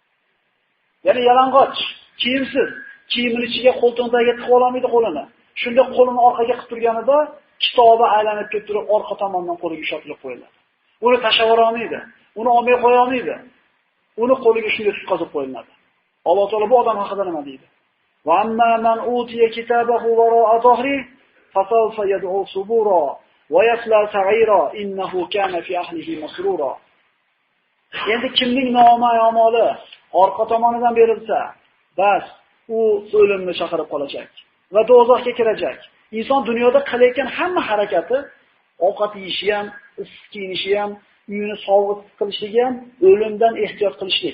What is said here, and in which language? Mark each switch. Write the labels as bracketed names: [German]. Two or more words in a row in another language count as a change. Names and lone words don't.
[Uzbek] Ya'ni yalang'och, kiyimsiz, kiyimini ichiga qo'ltig'iga tiqib olmaydi qo'lini. Shunda qo'lini orqaga qilib turganida kitobi aylanib kelib turib orqa tomondan qo'liga ushatilib qo'yiladi. Uni tashlab olmaydi, uni olmay qo'ya olmaydi. Uni qo'liga shunday tutqazib qo'yiladi. Alloh taolo bu odam haqida nima deydi? [Arabic] وَأَمَّا مَنْ أُوتِيَ كِتَابَهُ وَرَاءَ ظَهْرِهِ فَسَوْفَ يَدْعُو ثُبُورًا وَيَصْلَى سَعِيرًا إِنَّهُ كَانَ فِي أَهْلِهِ مَسْرُورًا. [Uzbek] Endi kimning nomoy amali orqa tomonidan berilsa, bas u o'limni chaqirib qolacak va do'zaxga kirajak. Inson dunyoda qilayotgan hamma harakati, ovqat yeyishi ham, issiq kiyinishi ham, uyini sovg'it qilishligi ham o'limdan ehtiyot qilishlik.